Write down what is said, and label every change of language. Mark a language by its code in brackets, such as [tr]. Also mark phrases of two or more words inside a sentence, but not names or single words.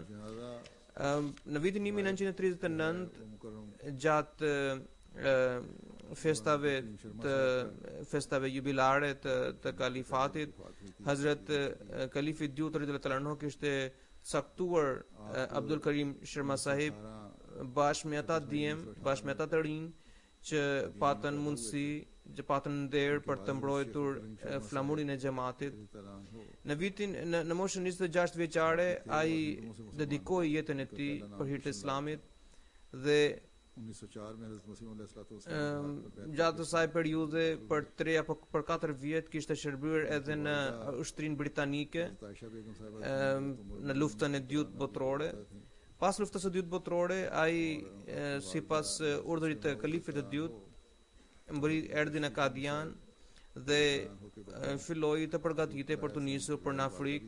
[sq] Në vitin 1939, gjatë festave jubilare të kalifatit, Hazret Kalifi II [ar] رضي الله عنه [sq] kishte caktuar Abdul Karim Sharma Sahib bashkë me ata të rinj që patën mundësi, që patën nder për të mbrojtur flamurin e xhamatit. Në moshën 26 vjeçare ai dedikoi jetën e tij për hir të Islamit dhe [ur] 1904 میں حضرت مسیح [sq] gjatë kësaj periudhe për 3 apo për 4 vjet kishte shërbyer edhe në ushtrinë britanike në luftën e dytë botërore. Pas luftës së dytë botërore, ai sipas urdhrit të kalifit të dytë erdhi në Kadian dhe filloi të përgatitej për të nisur për në Afrikë.